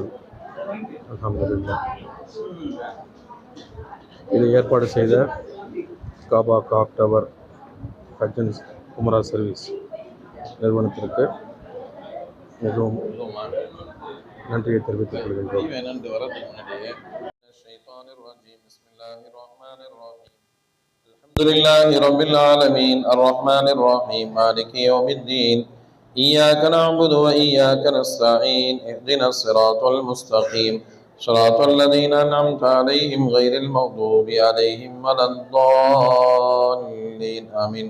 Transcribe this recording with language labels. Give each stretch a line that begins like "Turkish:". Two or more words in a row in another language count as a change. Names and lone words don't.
Tamil: அல்ஹம்துலில்லாஹ். இதை ஏற்பாடு செய்த காபா காப் டவர் ஹஜ் அண்ட் உம்ரா சர்வீஸ் நிறுவனத்திற்கு மிகவும் நன்றியை தெரிவித்துக் கொள்கின்றோம்.
Arabic: الحمد لله رب العالمين الرحمن الرحيم مالك يوم الدين إياك نعبد وإياك نستعين اهدنا الصراط المستقيم صراط الذين أنعمت عليهم غير المغضوب عليهم ولا الضالين آمين.